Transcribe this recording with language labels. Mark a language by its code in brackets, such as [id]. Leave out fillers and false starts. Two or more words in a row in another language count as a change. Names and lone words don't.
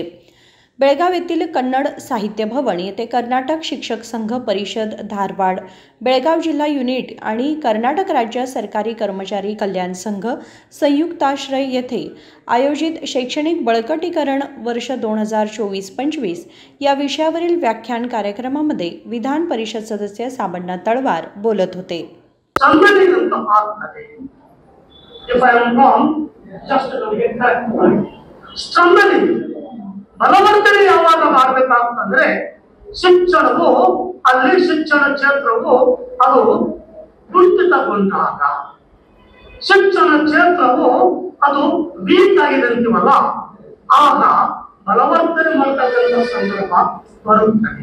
[mr] बेळगाव येथील कन्नड साहित्य भवन येथे कर्नाटक शिक्षक संघ परिषद धारवाड, बेळगाव जिल्हा युनिट आणि कर्नाटक राज्य सरकारी कर्मचारी कल्याण संघ संयुक्ताश्रय येथे आयोजित शैक्षणिक बळकटीकरण वर्ष 2024-25 या विषयावरील व्याख्यान कार्यक्रमामध्ये विधान परिषद सदस्य साबणनाथ तळवार बोलत होते. [kn] ಬಲವರ್ತನೆ ಯಾವಾಗ ಮಾಡಬೇಕಾಗ್ತಂದ್ರೆ ಶಿಕ್ಷಣವು ಅಲ್ಲಿ ಶಿಕ್ಷಣ ಕ್ಷೇತ್ರವು ಅದು ಕುಂಠಿತಗೊಂಡಾಗ, ಶಿಕ್ಷಣ ಕ್ಷೇತ್ರವು ಅದು ವೀಕ್ ಆಗಿದೆ ಅಂತೀವಲ್ಲ, ಆಗ ಬಲವರ್ತನೆ ಮಾಡತಕ್ಕಂಥ ಸಂದರ್ಭ ಬರುತ್ತದೆ.